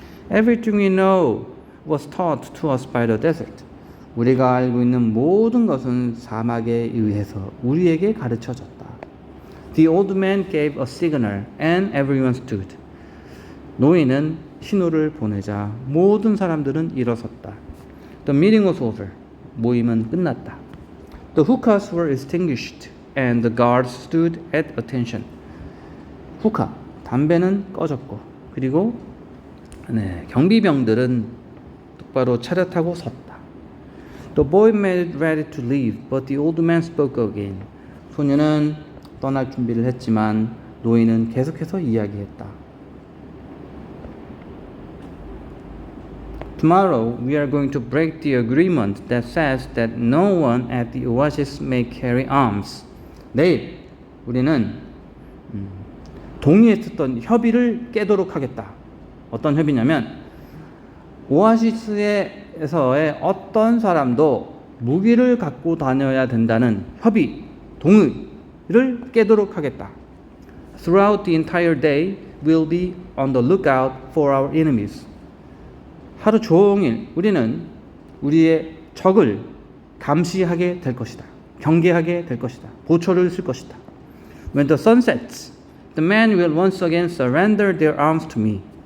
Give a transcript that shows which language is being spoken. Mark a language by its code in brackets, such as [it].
[en] Everything we know was taught to us by the desert. [ko] 우리가 알고 있는 모든 것은 사막에 의해서 우리에게 가르쳐졌다. [en] The old man gave a signal and everyone stood. [ko] 노인은 신호를 보내자 모든 사람들은 일어섰다. [en] The meeting was over. [ko] 모임은 끝났다. [en] The hookahs were extinguished and the guards stood at attention. [ko] 후카, 담배는 꺼졌고 그리고 경비병들은 똑바로 차렷하고 섰다. [en] The boy made ready to leave, but the old man spoke again. [ko] 소녀는 떠날 준비를 했지만 노인은 계속해서 이야기했다. [en] Tomorrow we are going to break the agreement that says that no one at the oasis may carry arms. [ko] 내일 우리는 동의했었던 협의를 깨도록 하겠다. 어떤 협의냐면 오아시스에서의 어떤 사람도 무기를 갖고 다녀야 된다는 협의, 동의를 깨도록 하겠다. [en] Throughout the entire day, we'll be on the lookout for our enemies. [ko] 하루 종일 우리는 우리의 적을 감시하게 될 것이다. 경계하게 될 것이다. 보초를 쓸 것이다. [en] When the sun sets, the men will once again surrender their arms to me.